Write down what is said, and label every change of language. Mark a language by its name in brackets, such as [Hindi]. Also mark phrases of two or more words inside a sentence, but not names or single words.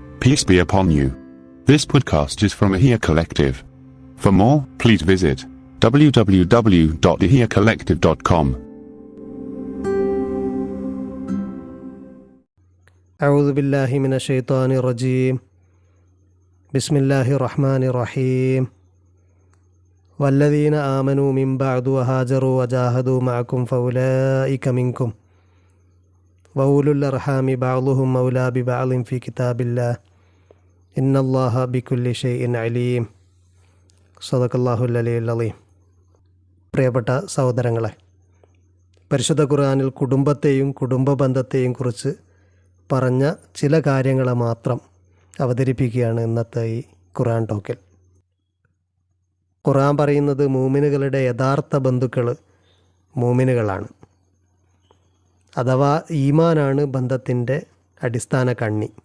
[English] Peace be upon you. This podcast is from Ahia Collective. For more, please visit www.ahiacollective.com. [Arabic] أعوذ بالله من الشيطان الرجيم. بسم الله الرحمن الرحيم. والذين آمنوا من بعد وهاجروا وجاهدوا معكم فأولئك منكم وأولو الأرحام بعضهم أولى ببعض في كتاب الله إن الله بكل شيء عليم. صدق الله العلي العظيم. [Malayalam] പ്രിയപ്പെട്ട സഹോദരങ്ങളെ, പരിശുദ്ധ ഖുർആനിൽ കുടുംബത്തെയും കുടുംബ ബന്ധത്തെയും കുറിച്ച് പറഞ്ഞ ചില കാര്യങ്ങൾ മാത്രം അവതരിപ്പിക്കുകയാണ് ഇന്നത്തെ ഈ ഖുർആൻ ടോക്കിൽ. ഖുർആൻ പറയുന്നത് മൂമിനുകളുടെ യഥാർത്ഥ ബന്ധുക്കൾ മൂമിനുകളാണ്, അഥവാ ഈമാനാണ് ബന്ധത്തിൻ്റെ അടിസ്ഥാന കണ്ണി.